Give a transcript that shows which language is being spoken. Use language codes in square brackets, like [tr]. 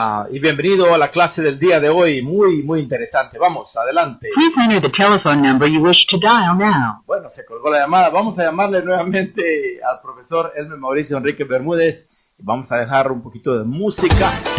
[es] Y bienvenido a la clase del día de hoy, muy interesante. Vamos, adelante. [en] Please enter the telephone number you wish to dial now. [es] Bueno, se colgó la llamada. Vamos a llamarle nuevamente al profesor Elmer Mauricio Enrique Bermúdez y vamos a dejar un poquito de música.